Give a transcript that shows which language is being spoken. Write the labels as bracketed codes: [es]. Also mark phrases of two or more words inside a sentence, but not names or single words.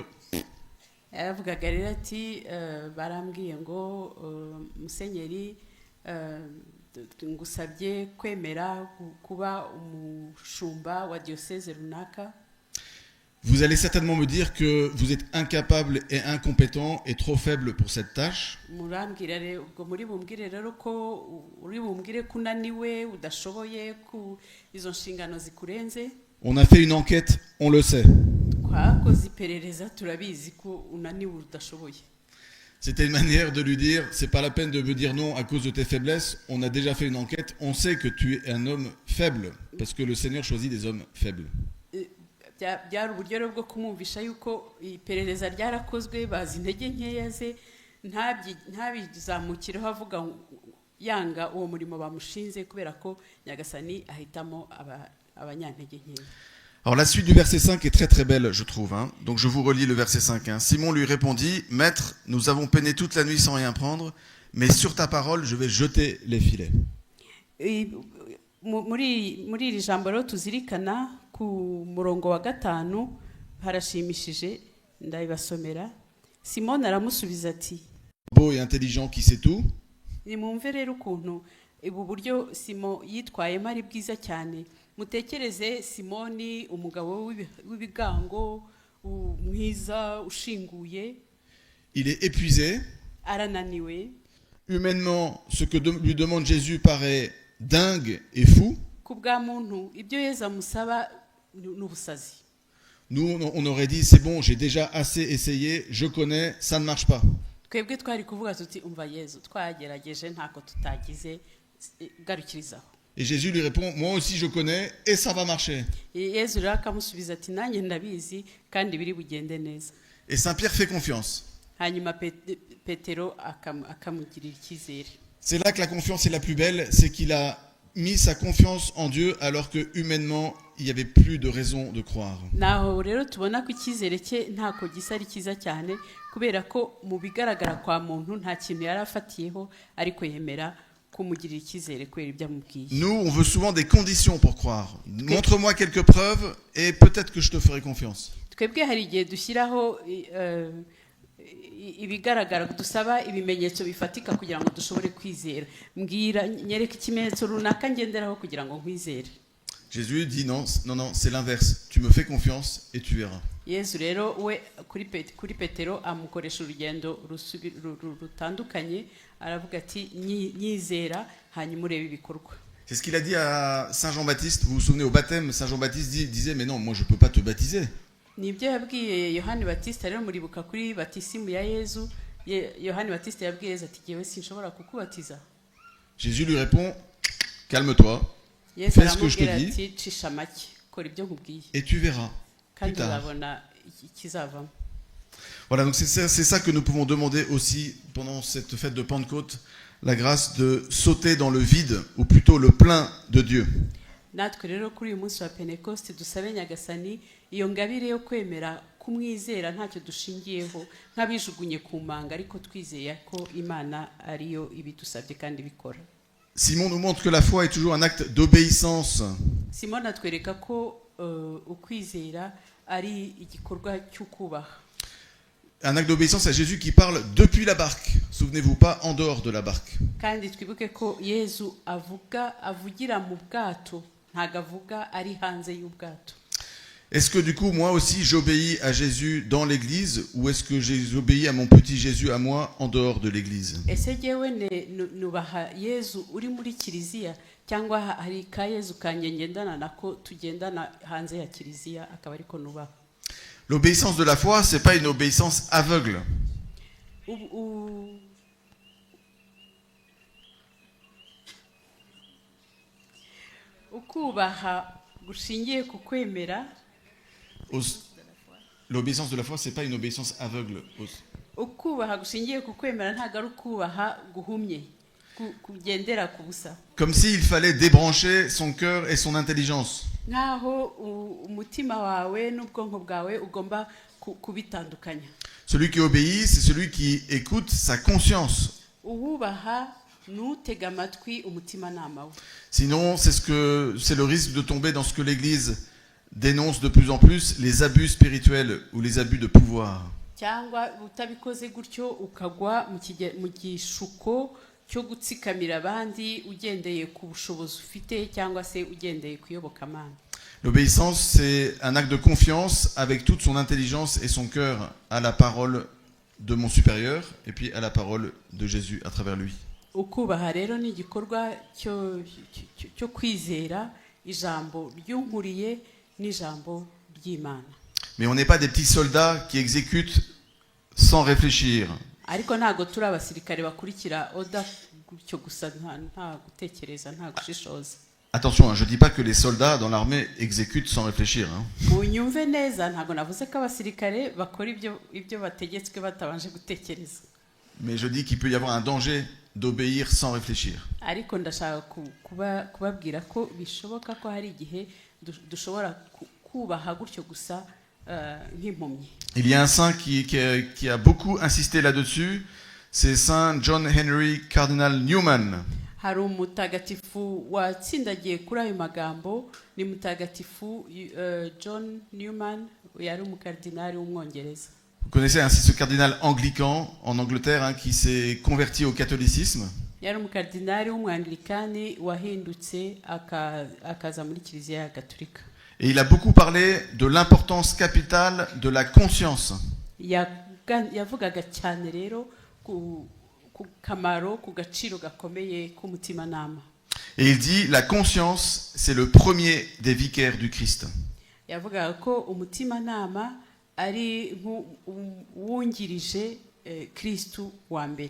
[rw] Yaravugaga rero ati barambwiye ngo musenyeri ngusabye kwemera kuba umushumba wa diocèse runaka. [fr] Vous allez certainement me dire que vous êtes incapable et incompétent et trop faible pour cette tâche. [rw] Murambwira rero ubwo muri bumbwire rero ko uri bumbwire kunaniwe udashoboye ku izo nshingano zikurenze. [fr] On a fait une enquête, on le sait. [rw] Twakoze iperereza turabizi ko unaniwe udashoboye. [fr] C'était une manière de lui dire, c'est pas la peine de me dire non à cause de tes faiblesses, on a déjà fait une enquête, on sait que tu es un homme faible, parce que le Seigneur choisit des hommes faibles. [rw] Byari uburyo rero bwo kumwumvisha yuko iperereza ryarakozwe bazi intege nkeya ze ntabizamukireho avuga yanga uwo murimo bamushinze kubera ko Nyagasani ahitamo abanyantege nkeya. [fr] Alors la suite du verset 5 est très très belle, je trouve. Donc je vous relis le verset 5. Simon lui répondit, « Maître, nous avons peiné toute la nuit sans rien prendre, mais sur ta parole, je vais jeter les filets. » [rw] Muri iri jambo rero tuzirikana ku murongo wa 5 harashimishije ndabibasomera. simoni aramusubiza ati [fr] beau et intelligent qui sait tout. [rw] nimwumve rero ukuntu ubu buryo simo yitwayemo ari bwiza cyane. Mutekereze simoni, umugabo w'ibigango, mwiza, ushinguye, [fr] Il est épuisé. [rw] arananiwe. [fr] Humainement, ce que lui demande Jésus paraît dingue et fou. [rw] Ku bwa muntu ibyo Yesu amusaba ni ubusazi. [fr] Nous, on aurait dit, c'est bon, j'ai déjà assez essayé, je connais, ça ne marche pas. [rw] Twebwe twari kuvuga tuti umva Yesu twagerageje ntako tutagize, garukirizaho. [fr] Et Jésus lui répond, moi aussi je connais et ça va marcher. [rw] Yesu rero akamusubiza ati nanjye ndabizi kandi biri bugende neza. [fr] Et Saint Pierre fait confiance. [rw] Hanyuma Petero akamugirira icyizere. [fr] C'est là que la confiance est la plus belle, c'est qu'il a mis sa confiance en Dieu alors que humainement il n'y avait plus de raison de croire. [rw] Naho rero tubona ko icyizere cye ntako gisa ari cyiza cyane kubera ko mu bigaragara kwa muntu nta kintu yari afatiyeho ariko yemera kumugirira icyizere kubera ibyo amubwiye. [fr] Nous, on veut souvent des conditions pour croire. Montre-moi quelques preuves et peut-être que je te ferai confiance. [rw] Twebwe hari igihe dushyiraho ibigaragara dusaba ibimenyetso bifatika kugira ngo dushobore kwizera. Mbwira nyereka ikimenyetso runaka ngenderaho kugira ngo nkwizere. [fr] Jésus dit non, non, non, c'est l'inverse. Tu me fais confiance et tu verras. [rw] Yesu rero we kuri Petero amukoresha urugendo rutandukanye, aravuga ati nyizera hanyuma urebe ibikorwa. [fr] C'est ce qu'il a dit à Saint Jean-Baptiste. Vous vous souvenez au baptême, Saint Jean-Baptiste disait mais non, moi je peux pas te baptiser. [rw] Nibyo yabwiye Yohani Batista rero muribuka kuri batisimu ya Yesu. Yohani Batista yabwiye Yesu ati yewe sinshobora kukubatiza. [fr] Jésus lui répond calme-toi. Fais ce que je te dis et tu verras plus tard. Voilà, donc c'est ça que nous pouvons demander aussi pendant cette fête de Pentecôte, la grâce de sauter dans le vide, ou plutôt le plein de Dieu. [rw] Natwe rero kuri uyu munsi wa Pentecoste dusabe Nyagasani iyo ngabire yo kwemera kumwizera ntacyo dushingiyeho nk'abijugunye ku manga ariko twizeye ko Imana ariyo ibidusabye kandi bikora. [fr] Simon nous montre que la foi est toujours un acte d'obéissance. [rw] Simon atwereka ko ukwizera ari igikorwa cy'ukubaha. [fr] Un acte d'obéissance à Jésus qui parle depuis la barque. Souvenez-vous, pas en dehors de la barque. [rw] Kandi twibuke ko Yesu avugira mu bwato, ntago avuga ari hanze y'ubwato. [fr] Est-ce que du coup, moi aussi, j'obéis à Jésus dans l'église ou est-ce que j'obéis à mon petit Jésus à moi en dehors de l'église? [rw] Ese jewe nubaha Yesu uri muri kiliziya cyangwa hari ka Yesu kanyengendana nako tugendana hanze ya kiliziya akaba ariko nubaha? [fr] L'obéissance de la foi, c'est pas une obéissance aveugle. [rw] Ukubaha gushingiye ku kwemera. [fr] L'obéissance de la foi, c'est pas une obéissance aveugle. [rw] Ukubaha gushingiye ku kwemera ntago ari ukubaha guhumye kugendera ku busa. [fr] Comme s'il fallait débrancher son cœur et son intelligence. [rw] Naho umutima wawe n'ubwonko bwawe ugomba kubitandukanya. [fr] Celui qui obéit, c'est celui qui écoute sa conscience. [rw] Uwubaha n'utega amatwi umutima nama we. [fr] Sinon, c'est le risque de tomber dans ce que l'Église dénonce de plus en plus, les abus spirituels ou les abus de pouvoir. [rw] Cyangwa utabikoze gutyo ukagwa mu gishuko cyo gutsikamira abandi ugendeye ku bushobozi ufite cyangwa se ugendeye kuyobokamana. [fr] L'obéissance, c'est un acte de confiance avec toute son intelligence et son cœur à la parole de mon supérieur et puis à la parole de Jésus à travers lui. [rw] Ukubaha rero ni igikorwa cyo kwizera ijambo ry'unkuriye n'ijambo ry'Imana. [fr] Mais on n'est pas des petits soldats qui exécutent sans réfléchir. [rw] Ariko ntago turi abasirikare bakurikira oda gutyo gusa nta gutekereza nta gushishoza. [fr] Attention, je ne dis pas que les soldats dans l'armée exécutent sans réfléchir. [rw] Munyumve neza ntago navuze ko abasirikare bakora ibyo bategetswe batabanje gutekereza. [fr] Mais je dis qu'il peut y avoir un danger d'obéir sans réfléchir. [rw] Ariko ndashaka kubabwira ko bishoboka ko hari igihe dushobora kubaha gutyo gusa nk'impumyi. [fr] Il y a un saint qui a beaucoup insisté là-dessus, c'est Saint John Henry Cardinal Newman. [rw] Hari umutagatifu watsindagiye kuri ayo magambo ni mutagatifu John Newman yari umukardinali w'umwongereza. [fr] Vous connaissez ainsi ce cardinal anglican en Angleterre hein, qui s'est converti au catholicisme. [rw] yari umukardinali w'umwanglikani wahindutse akaza muri kiliziya gatolika. [fr] Et il a beaucoup parlé de l'importance capitale de la conscience. [rw] yavugaga cyane rero ku kamaro ku gaciro gakomeye k'umutimanama. [fr] Et il dit la conscience c'est le premier des vicaires du Christ. [rw] yavugaga ko umutimanama ari wungirije Kristu wa mbere.